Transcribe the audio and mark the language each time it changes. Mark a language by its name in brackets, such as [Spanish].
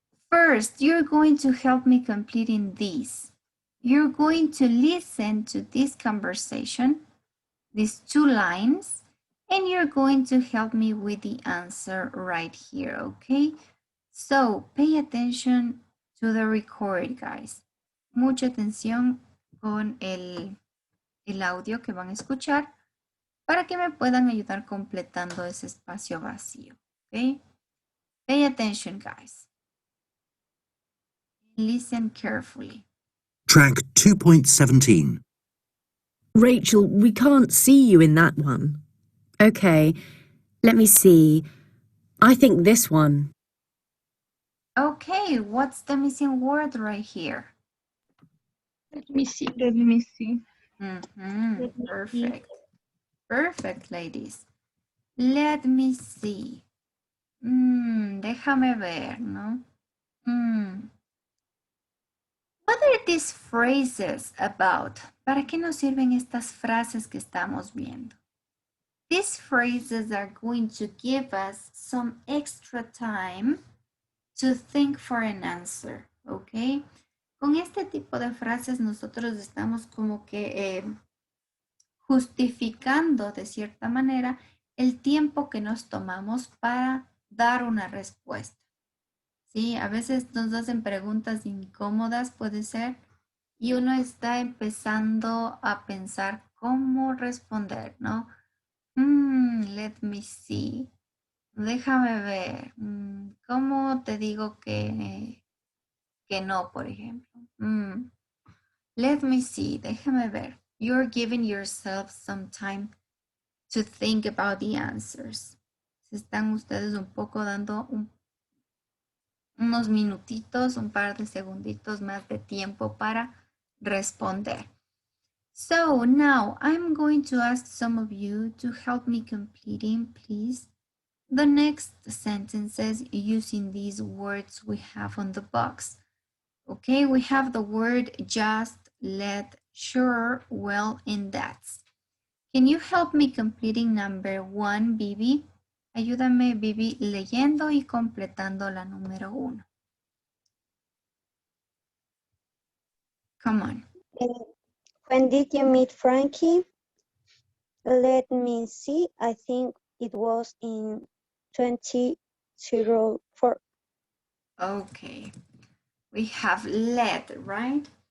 [English] First, you're going to help me completing these. You're going to listen to this conversation, these 2 lines, and you're going to help me with the answer right here, okay? So, pay attention to the record, guys. [Spanish] Mucha atención con el audio que van a escuchar para que me puedan ayudar completando ese espacio vacío, okay? [English] Pay attention, guys. Listen carefully. Track 2.17. Rachel, we can't see you in that one. Okay, let me see. I think this one. Okay, what's the missing word right here? Let me see. Let me see. Perfect. Perfect, ladies. Let me see. [Spanish] Déjame ver, ¿no? [English] What are these phrases about? [Spanish] ¿Para qué nos sirven estas frases que estamos viendo? [English] These phrases are going to give us some extra time to think for an answer, ¿ok? [Spanish] Con este tipo de frases nosotros estamos como que justificando de cierta manera el tiempo que nos tomamos para dar una respuesta. Sí, a veces nos hacen preguntas incómodas, puede ser, y uno está empezando a pensar cómo responder, ¿no? [English] Let me see. [Spanish] Déjame ver. ¿Cómo te digo que no, por ejemplo? [English] Let me see. [Spanish] Déjame ver. [English] You're giving yourself some time to think about the answers. [Spanish] Se están ustedes un poco dando unos minutitos, un par de segunditos más de tiempo para responder. [English] So now I'm going to ask some of you to help me completing, please, the next sentences using these words we have on the box. Okay, we have the word just, let, sure, well, and that's. Can you help me completing number 1, Bibi? [Spanish] Ayúdame, Bibi, leyendo y completando la número 1. [English] Come on. When did you meet Frankie? Let me see. I think it was in 2004. Okay. We have let, right?